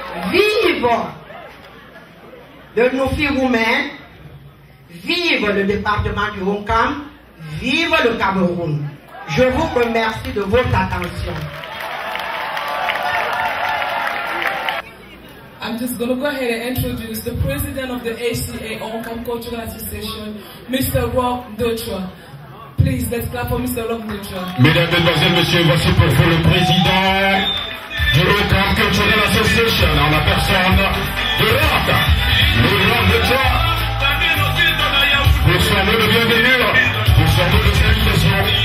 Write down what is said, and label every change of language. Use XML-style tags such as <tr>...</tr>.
<fr>Vive le Noufi roumain, vive le département du ONCAM, vive le Cameroun. Je vous remercie de votre attention.</fr> <en>I'm just going to go ahead and introduce the president of the ACA ONCAM Cultural Association, Mr. Rob Dutra. Please, let's clap for Mr. Rob Dutra.</en> <fr>Mesdames, Mesdemoiselles, Messieurs, voici pour vous le président du ONCAM Cultural Association en la personne de Rob, le Rob Dutra. Pour son mot de bienvenue, pour son mot de salutation.</fr>